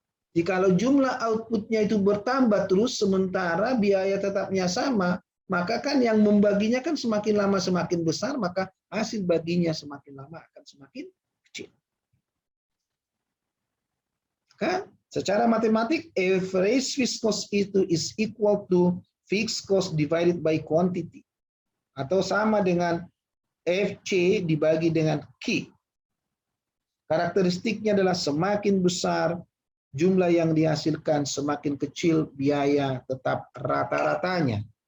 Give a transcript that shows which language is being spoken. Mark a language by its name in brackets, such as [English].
[Indonesian] Jikalau jumlah outputnya itu bertambah terus sementara biaya tetapnya sama, maka kan yang membaginya kan semakin lama semakin besar, maka hasil baginya semakin lama akan semakin kecil. Kan? Secara matematik, [English] average fixed cost [Indonesian] itu [English] is equal to fixed cost divided by quantity. [Indonesian] Atau sama dengan FC dibagi dengan Q. Karakteristiknya adalah semakin besar jumlah yang dihasilkan, semakin kecil biaya tetap rata-ratanya.